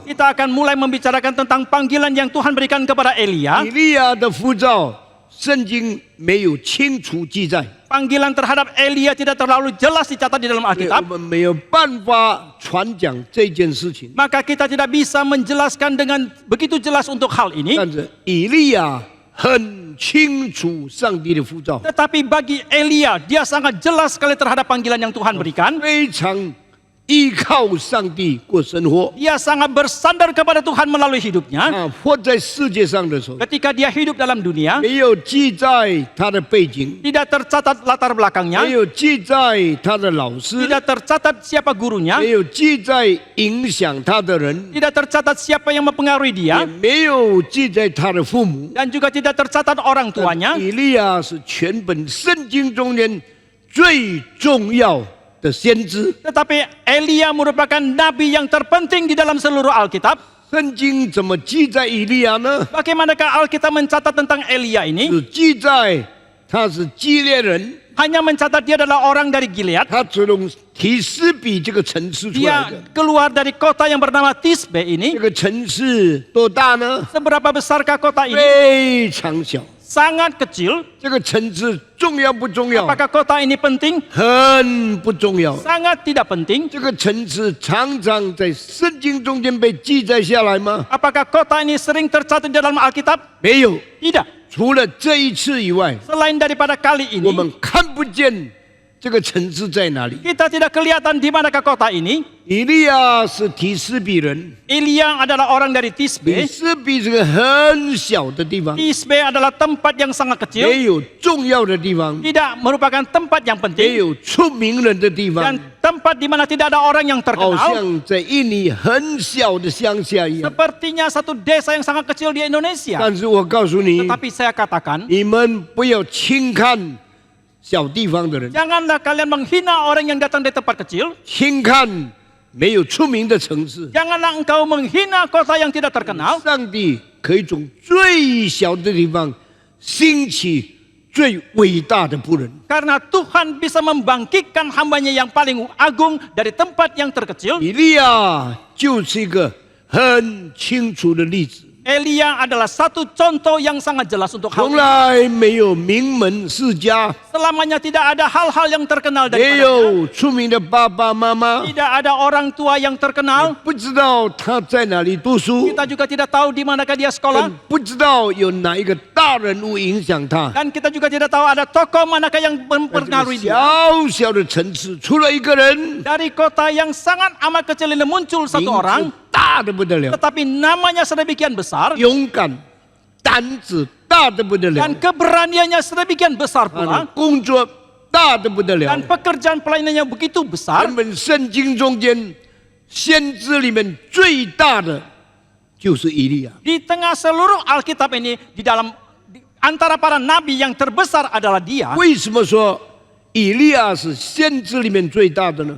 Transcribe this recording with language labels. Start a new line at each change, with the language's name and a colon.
Indonesian: kita akan mulai membicarakan tentang panggilan yang Tuhan berikan kepada Elia.
Chinese: 以利亚的呼召，圣经没有清楚记载，
Indonesian: Panggilan terhadap Elia tidak terlalu jelas dicatat di dalam
Chinese: 所以我
Indonesian: Alkitab.
Chinese: 们没有办法传讲这件事情。
Indonesian: Maka kita tidak bisa menjelaskan dengan begitu jelas untuk hal ini.
Chinese: 但是以利亚很清楚上帝的呼召，
Indonesian: Tetapi bagi Elia, dia sangat jelas sekali terhadap panggilan yang Tuhan berikan.
Chinese: 非常依靠上帝过生活。
Indonesian: Dia sangat bersandar kepada Tuhan melalui hidupnya.
Chinese: 活在世界上的时候，
Indonesian: Ketika dia hidup dalam dunia,
Chinese: 没有记载他的背景，
Indonesian: tidak tercatat latar
Chinese: 没
Indonesian: belakangnya,
Chinese: 有记载他的老师，
Indonesian: tidak tercatat siapa gurunya,
Chinese: 没有记载影响他的人，
Indonesian: tidak tercatat siapa yang mempengaruhi
Chinese: 也
Indonesian: dia,
Chinese: 没有记载他的父母。
Indonesian: dan juga tidak tercatat orang tuanya.
Chinese: 以利亚是全本圣经中间最重要的先知。
Indonesian: Tetapi Elia merupakan nabi yang terpenting di dalam seluruh Alkitab.
Chinese: 圣经怎么记载以利亚呢？
Indonesian: Bagaimanakah Alkitab mencatat tentang Elia ini?
Chinese: 是记载他是基列人，
Indonesian: Hanya mencatat dia adalah orang dari Gilead.
Chinese: 他从提斯比这个城市出来
Indonesian: Dia
Chinese: 的。
Indonesian: keluar dari kota yang bernama Tisbe
Chinese: 这
Indonesian: ini.
Chinese: 个城市多大呢？
Indonesian: Seberapa besarkah kota ini?
Chinese: 非常小。
Indonesian: Sangat kecil.
Chinese: 这个城市重要不重要？
Indonesian: Apakah kota ini penting?
Chinese: 很不重要。
Indonesian: Sangat tidak penting.
Chinese: 这个城市常常在圣经中间被记载下来吗？
Indonesian: Apakah kota ini sering tercatat di dalam Alkitab?
Chinese: 没有。
Indonesian: Tidak.
Chinese: 除了这一次以外，
Indonesian: Selain daripada kali
Chinese: 我
Indonesian: ini,
Chinese: 们看不见这个城市在哪里？
Indonesian: Kita tidak kelihatan di manakah kota ini.
Chinese: 以利亚是提斯比人，
Indonesian: Elia adalah orang dari
Chinese: 提
Indonesian: Tisbe.
Chinese: 斯比是个很小的地方，
Indonesian: Tisbe adalah tempat yang sangat kecil,
Chinese: 也有重要的地方，
Indonesian: tidak merupakan tempat yang
Chinese: 也
Indonesian: penting,
Chinese: 有出名人的地方
Indonesian: dan，tempat di mana tidak ada orang yang
Chinese: 好
Indonesian: terkenal.
Chinese: 像在印尼很小的乡下一样。
Indonesian: Sepertinya satu desa yang sangat kecil di Indonesia.
Chinese: 但是我告诉你，
Indonesian: Tetapi saya katakan,
Chinese: 你们不要轻看小地方的人，
Indonesian: janganlah kalian menghina orang yang datang dari tempat kecil.
Chinese: 轻看没有出名的城市。
Indonesian: Janganlah engkau menghina kota yang tidak terkenal.
Chinese: 上帝可以从最小的地方兴起最伟大的仆人。
Indonesian: Karena Tuhan bisa membangkitkan hambanya yang paling agung dari tempat yang terkecil.
Chinese: 以利亚就是一个很清楚的例子，
Indonesian: Elia adalah satu contoh yang sangat jelas untuk hal
Chinese: 从
Indonesian: ini.
Chinese: 来没有名门世家，
Indonesian: Selamanya tidak ada hal-hal yang terkenal
Chinese: 也
Indonesian: daripadanya.
Chinese: 有出名的爸爸妈妈，
Indonesian: Tidak ada orang tua yang terkenal.
Chinese: 不知道他在哪里读书，
Indonesian: Kita juga tidak tahu di manakah dia sekolah.
Chinese: 更不知道有哪一个大人物影响他。
Indonesian: Dan kita juga tidak tahu ada tokoh manakah yang
Chinese: 在这个
Indonesian: mempengaruhi dia.
Chinese: 小小的城市，出了一个人，
Indonesian: Dari kota yang sangat amat kecil ini muncul
Chinese: 名
Indonesian: satu
Chinese: 字
Indonesian: orang.
Chinese: 大的不得了，
Indonesian: Tetapi namanya sedemikian besar.
Chinese: 勇敢，胆子大的不得了
Indonesian: Dan，keberaniannya sedemikian besar
Chinese: 他的
Indonesian: pula.
Chinese: 工作大的不得了
Indonesian: Dan。 pekerjaan pelayanannya begitu besar.
Chinese: 原本圣经中间先知里面最大的就是以利亚。
Indonesian: Di tengah seluruh Alkitab ini, antara para nabi yang terbesar adalah dia.
Chinese: 为什么说以利亚是先知里面最大的呢？